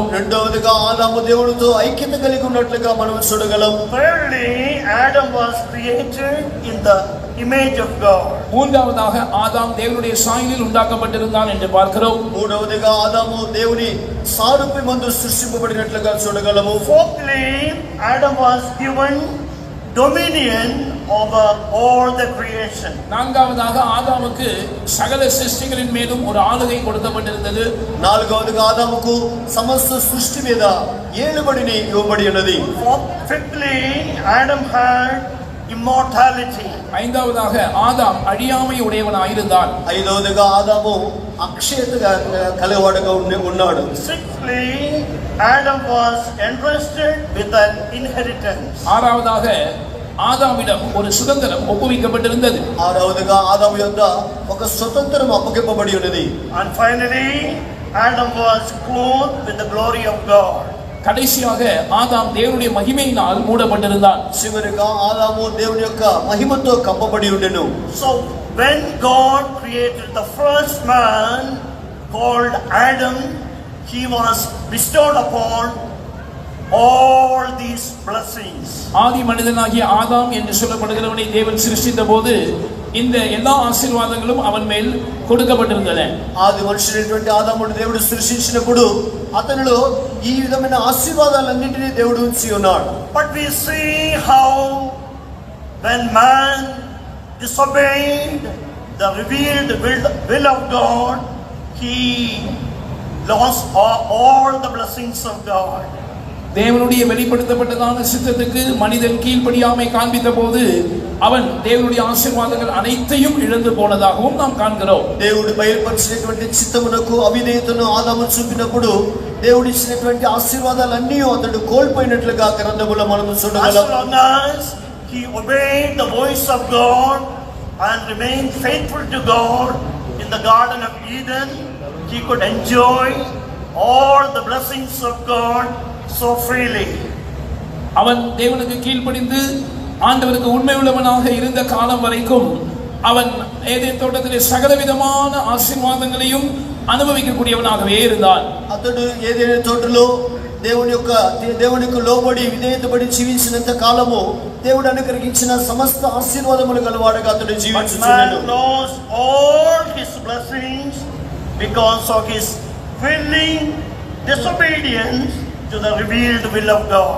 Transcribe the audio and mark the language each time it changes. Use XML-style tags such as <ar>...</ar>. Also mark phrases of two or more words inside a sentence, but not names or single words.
<te>రెండవదిగా ఆదాము దేవునితో ఐక్యత కలిగి ఉన్నట్లుగా మనం చూడగలం.</te> <en>Thirdly, Adam was created in the image of God.</en> <ta>மூன்றாவதாக ஆதாம் தேவனுடைய சாயலில் உண்டாக்கப்பட்டிருந்தான் என்று பார்க்கிறோம்.</ta> <te>మూడవదిగా ఆదాము దేవుని సారూప్యమందు సృష్టింపబడినట్లుగా చూడగలము.</te> <en>Fourthly, Adam was given dominion over all the creation.</en> <ta>நான்காவதாக ஆதாமுக்கு சகல சிருஷ்டிகளின் மேலும் ஒரு ஆளுகை கொடுக்கப்பட்டிருந்தது.</ta> <te>నాలుగవదిగా ఆదాముకు సమస్త సృష్టి మీద ఏలుబడిని ఇవ్వబడి ఉన్నది.</te> <en>Fifthly, Adam had immortality.</en> <ta>ஐந்தாவதாக ஆதாம் அழியாமை உடையவனாயிருந்தான்.</ta> <te>ఐదవదిగా ఆదాము అక్షయతగా కలవాడుగా ఉన్నాడు.</te> <en>Sixthly, Adam was entrusted with an inheritance.</en> <ta>ஆறாவதாக ఆదామిடம் ஒரு சுதந்திரம் ஒப்புவிக்கப்பட்டிருந்தது.</ta> <te>ఆరవదిగా ఆదాము యొద్ద ఒక స్వతంత్రం అప్పగింపబడి ఉన్నది.</te> <en>And finally Adam was clothed with the glory of God.</en> <ta>கடைசியாக ஆதாம் தேவனுடைய மகிமையினால் மூடப்பட்டிருந்தான்.</ta> <te>చివరిగా ఆదాము దేవుని యొక్క మహిమతో కప్పబడి ఉండెను.</te> <en>So when God created the first man called Adam, he was bestowed upon all these blessings.</en> <ta>ஆதி மனிதனாகிய ஆதாம் என்று சொல்லப்படுகிறவனை தேவன் சிருஷ்டித்த போது இந்த எல்லா ఆశీర్వాదங்களும் அவன் மேல் கொடுக்கப்பட்டிருந்தன.</ta> <te>ఆది మనుషుడైనటువంటి ఆదామును దేవుడు సృష్టించినప్పుడు అతనిలో ఈ విధమైన ఆశీర్వాదాలన్నింటినీ దేవుడు ఉంచి ఉన్నాడు.</te> <en>But we see how when man disobeyed the revealed will of God, he lost all the blessings of God.</en> <ta>தேவனுடைய வெளிப்படுத்தப்பட்டதான சித்தத்துக்கு மனிதன் கீழ்ப்படியாமை காண்பித்த போது அவன் தேவனுடைய ஆசீர்வாதங்கள் அனைத்தையும் இழந்து போனதாகவும் நாம் காண்கிறோம்.</ta> <te>దేవుడు బయలుపరిచినటువంటి చిత్తమునకు అవిధేయతను ఆదాము చూపినప్పుడు దేవుడు ఇచ్చినటువంటి ఆశీర్వాదాలన్నీ అతడు కోల్పోయినట్లుగా గ్రంథములో మనం చూడగలం.</te> <en>As long as he obeyed the voice of God and remained faithful to God in the Garden of Eden, he could enjoy all the blessings of God so freely.</en> <ta>அவன் தேவனுக்கு கீழ்ப்படிந்து ஆண்டவருக்கு உண்மை உள்ளவனாக இருந்த காலம் வரைக்கும் அவன் ஏதேன் தோட்டத்திலே சகலவிதமான ஆசீர்வாதங்களையும் అనుభవించக்கூடியவனாகவே இருந்தான்.</ta> <te>అతడు ఏదైనా తోటలో దేవునికి లోబడి విధేయతపడి జీవించినంత కాలము దేవుడు అనుగ్రహించిన సమస్త ఆశీర్వాదములు గలవాడుగా అతడు జీవించుచున్నాడు.</te> <en>Man lost all his blessings because of his willing disobedience to the revealed will of God.</en>